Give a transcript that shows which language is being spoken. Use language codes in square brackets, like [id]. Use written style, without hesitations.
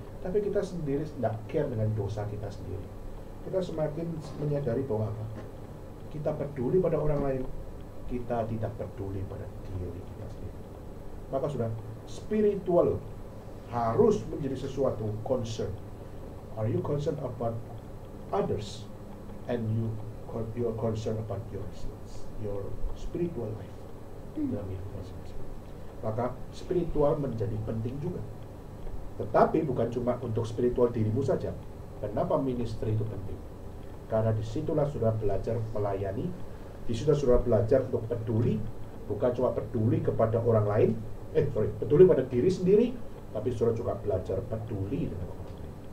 [id] Tapi kita sendiri tidak care dengan dosa kita sendiri. Kita semakin menyadari bahwa apa? Kita peduli pada orang lain, kita tidak peduli pada diri kita sendiri. Maka sudah, spiritual harus menjadi sesuatu concern. [en] Are you concerned about others, and you are concerned about yourselves, your spiritual life [id] dalam hidup masing-masing. Maka spiritual menjadi penting juga. Tetapi bukan cuma untuk spiritual dirimu saja. Kenapa ministry itu penting? Karena disitulah sudah belajar melayani, disitulah sudah belajar untuk peduli, bukan cuma peduli kepada orang lain, peduli pada diri sendiri, tapi sudah juga belajar peduli dengan orang lain.